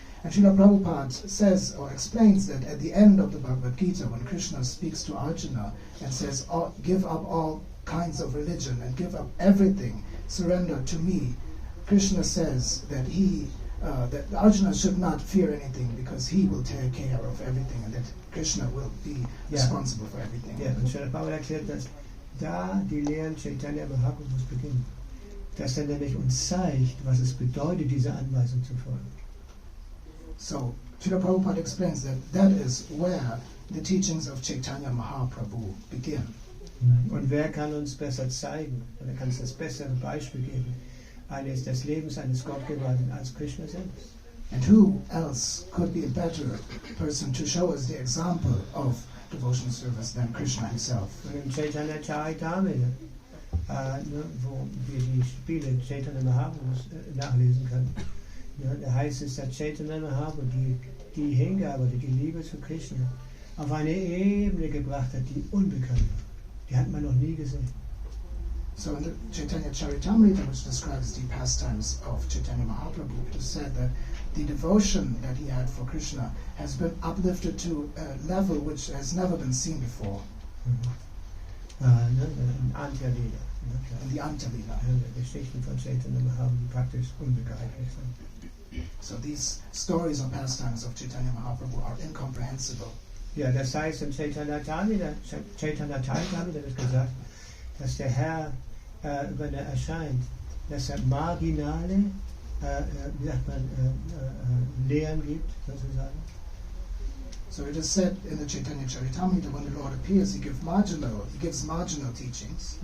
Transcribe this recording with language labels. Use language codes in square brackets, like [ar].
[en] And Srila Prabhupada says or explains that at the end of the Bhagavad-gita, when Krishna speaks to Arjuna and says, give up all kinds of religion and give up everything, surrender to me, Krishna says that that Arjuna should not fear anything because he will take care of everything and that Krishna will be responsible for everything. [de] Ja, und Srila Prabhupada erklärt, dass da die Lehren Chaitanya Mahaprabhus beginnen. Dass er nämlich uns zeigt, was es bedeutet, dieser Anweisung zu folgen. [en] So, Srila Prabhupada explains that is where the teachings of Chaitanya Mahaprabhu begin. [de] Und wer kann uns besser zeigen, oder kann uns das bessere Beispiel geben, des Lebens eines Gottgeweihten als Krishna selbst? [en] And who else could be a better person to show us the example of devotional service than Krishna himself? [de] Und im Chaitanya Charitamrita, wo wir die Spiele Chaitanya Mahaprabhus nachlesen können, da heißt es, dass Chaitanya Mahaprabhu die Hingabe, die Liebe zu Krishna auf eine Ebene gebracht hat, die unbekannt war. Die hat man noch nie gesehen. [en] So in the Chaitanya Charitamrita, which describes the pastimes of Chaitanya Mahaprabhu, it is said that the devotion that he had for Krishna has been uplifted to a level which has never been seen before. [sa] Antya-Lila. [en] In the Antya-Lila. [de] Geschichten von Chaitanya Mahaprabhu praktisch unbegreiflich sind. [en] So these stories or pastimes of Chaitanya Mahaprabhu are incomprehensible. [de] Ja, das heißt, im Chaitanya Charitamrita wird gesagt, dass der Herr über eine erscheint, dass er marginale, wie sagt man, Lehren gibt, sozusagen. [en] So it is said in the Chaitanya Charitamrita, when the Lord appears, he gives marginal teachings.